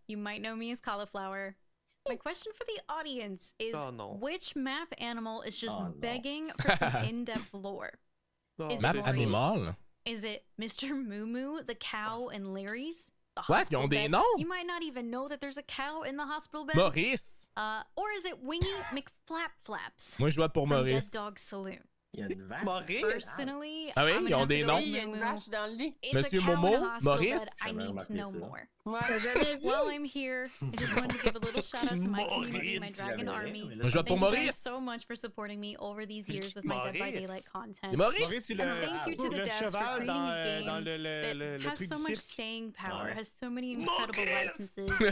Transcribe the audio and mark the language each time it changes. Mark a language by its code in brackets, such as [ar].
[en] You might know me as Cauliflower. My question for the audience is which map animal is just begging for some in-depth lore? Is Map it animal? Is it Mr. Moo Moo, the cow, and Larry's? What? [fr] Ils ont des noms? [en] You might not even know that there's a cow in the hospital bed. Maurice. Or is it Wingy McFlapflaps? [fr] Moi, je vote pour Maurice. [en] Dead Dog Saloon. [fr] Il y a une vache. Maurice? [en] Personally, [fr] ah oui, ils ont des noms. Il y a une vache dans le lit. Monsieur Momo, Maurice. [en] I need to know more. While I'm here, I just wanted to give a little shout out to my community, my Dragon Army. [fr] Je vote pour Maurice. [en] guys so much for supporting me over these years with my Dead by Daylight content. [fr] C'est Maurice. [en] And thank you to the devs for creating a game that has so much staying power, has so many incredible licenses.